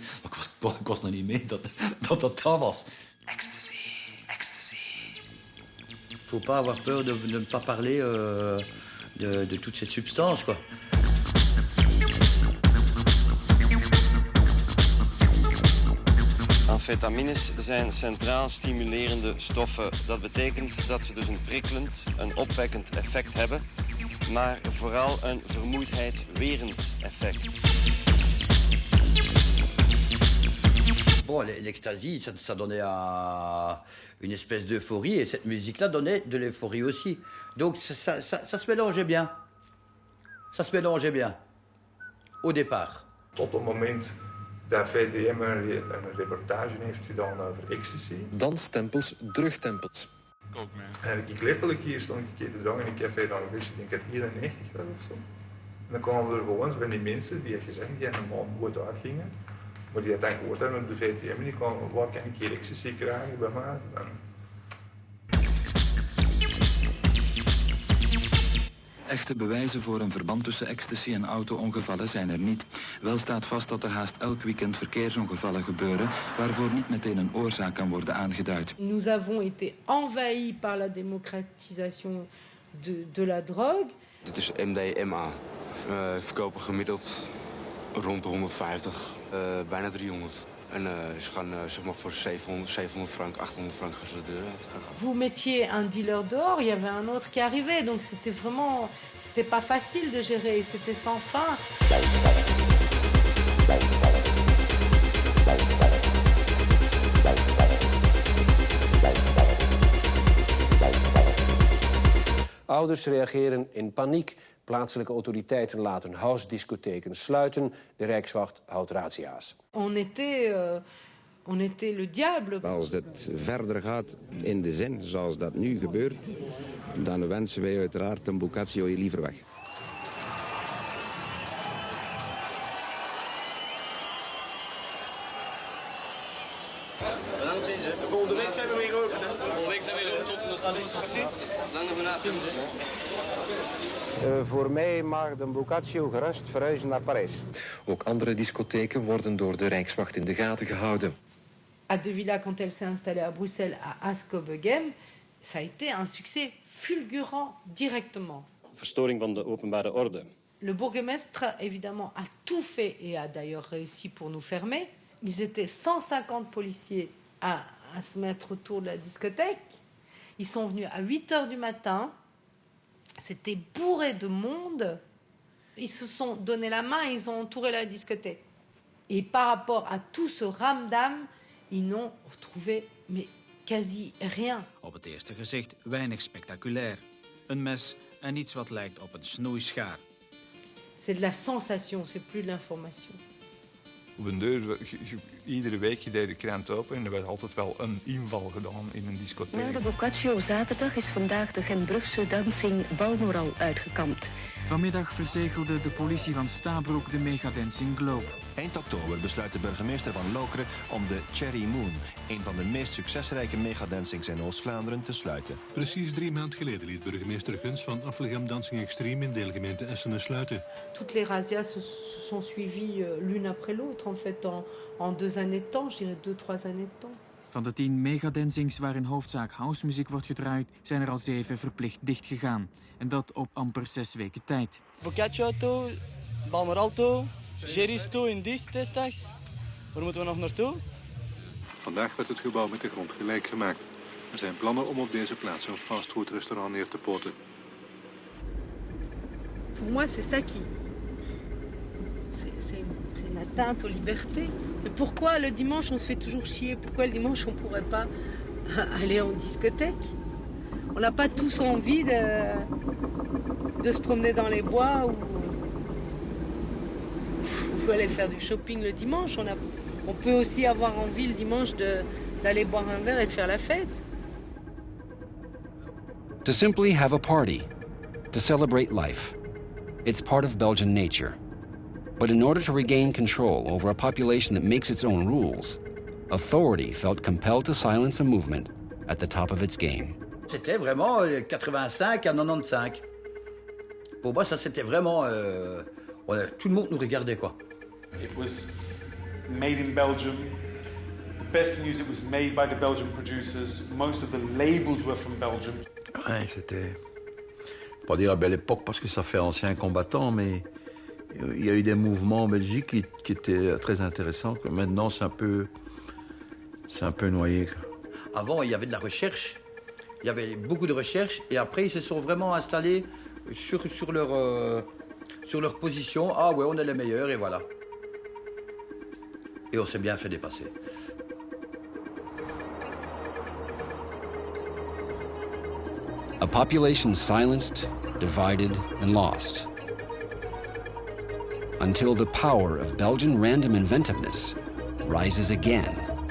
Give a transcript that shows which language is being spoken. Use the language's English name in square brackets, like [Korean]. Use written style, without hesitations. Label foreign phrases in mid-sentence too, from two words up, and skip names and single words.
[Dutch] Maar ik was nog niet mee dat was. Ecstasy, ecstasy. [French] Faut pas avoir peur de ne pas parler de toutes ces substances, quoi. [Dutch] Amfetamines zijn centraal stimulerende stoffen. Dat betekent dat ze dus een prikkelend, een opwekkend effect hebben, maar vooral een vermoeidheidswerend effect. [French] Bon, l'ecstasy, ça donnait une espèce d'euphorie, et cette musique-là donnait de l'euphorie aussi. Donc ça se mélangeait bien. Ça se mélangeait bien. Au départ. [Dutch] Tot het moment dat VTM een reportage heeft gedaan over ecstasy. Danstempels, drugtempels. En ik letterlijk hier stond een keer te drank in een café dan ik denk dat het 91 was of zo. En dan kwamen er gewoon van die mensen die had gezegd die aan een maand boot uitgingen. Maar die had dan gehoord aan de VTM en die kwamen, waar kan ik hier ecstasy krijgen bij mij? Dan... Echte bewijzen voor een verband tussen ecstasy en auto-ongevallen zijn er niet. Wel staat vast dat er haast elk weekend verkeersongevallen gebeuren, waarvoor niet meteen een oorzaak kan worden aangeduid. [French] Nous avons été envahis par la démocratisation de la drogue. [Dutch] Dit is MDMA. Verkopen gemiddeld rond de 150, bijna 300. En ze gaan zeg maar voor 700 frank, 800 frank gaan ze de deur uit. [French] Vous mettiez un dealer dehors, il y avait un autre qui arrivait. Donc c'était pas facile de gérer, c'était sans fin. [Dutch] Ouders reageren in paniek. Plaatselijke autoriteiten laten house-discotheken sluiten. De Rijkswacht houdt razzia's. [French] On était le diable. [Dutch] Als dit verder gaat in de zin zoals dat nu gebeurt, dan wensen wij uiteraard een Boccaccio hier liever weg. Volgende week zijn we weer open. Volgende week zijn we weer open tot de Voor mij mag de Boccaccio gerust verhuizen naar Parijs. Ook andere discotheken worden door de Rijkswacht in de gaten gehouden. [French] À De Villa, quand elle s'est installée à Bruxelles, à Askobegem, ça a été un succès fulgurant directement. [Dutch] Verstoring van de openbare orde. [French] Le bourgmestre, évidemment, a tout fait et a d'ailleurs réussi pour nous fermer. Ils étaient 150 policiers à se mettre autour de la discothèque. Ils sont venus à 8 h du matin. C'était bourré de monde. Ils se sont donné la main et ils ont entouré la discothèque. Et par rapport à tout ce ramdam, ils n'ont retrouvé mais quasi rien. [Dutch] Op het eerste gezicht weinig spectaculair. Een mes en iets wat lijkt op een snoeischaar. [French] C'est de la sensation, c'est plus de l'information. [Dutch] Op een deur, iedere week deed de krant open en er werd altijd wel een inval gedaan in een discotheek. Na de Boccaccio zaterdag is vandaag de Gentbrugse dancing Balmoral uitgekampt. Vanmiddag verzegelde de politie van Stabroek de Megadancing Globe. Eind oktober besluit de burgemeester van Lokeren om de Cherry Moon, een van de meest succesrijke megadancings in Oost-Vlaanderen, te sluiten. Precies 3 maanden geleden liet burgemeester Guns van Aflegem Dancing Extreme in deelgemeente Essenen sluiten. [French] Toutes les razzias se sont suivies l'une après l'autre, en fait, en 2 années de temps, je dirais 2-3 années de temps. [Dutch] Van de 10 megadancings waarin hoofdzaak housemuziek wordt gedraaid, zijn er al 7 verplicht dichtgegaan. En dat op amper 6 weken tijd. Boccaccio toe, Balmoral toe, Jerry's toe in Diest destijds. Waar moeten we nog naartoe? Vandaag werd het gebouw met de grond gelijk gemaakt. Er zijn plannen om op deze plaats een fastfoodrestaurant neer te poten. [French] Pour moi, c'est ça qui... C'est une atteinte aux libertés. Mais pourquoi le dimanche on se fait toujours chier? Pourquoi le dimanche on pourrait pas aller en discothèque? On n'a pas tous envie de se promener dans les bois ou aller faire du shopping le dimanche. On peut aussi avoir envie le dimanche d'aller boire un verre et de faire la fête. [English] To simply have a party, to celebrate life. It's part of Belgian nature. But in order to regain control over a population that makes its own rules, authority felt compelled to silence a movement at the top of its game. [French] C'était vraiment 85 à 95. Pour moi, ça c'était vraiment... tout le monde nous regardait, quoi. [English] It was made in Belgium. The best music was made by the Belgian producers. Most of the labels were from Belgium. [French] Ouais, c'était... Pas dire la belle époque parce que ça fait ancien combattant, mais il y a eu des mouvements en Belgique qui étaient très intéressants. Maintenant, c'est un peu noyé. Avant, il y avait de la recherche. Il y avait beaucoup de recherche. Et après, ils se sont vraiment installés sur leur position. Ah ouais, on est les meilleurs et voilà. Et on s'est bien fait dépasser. [English] A population silenced, divided, and lost. Until the power of Belgian random inventiveness rises again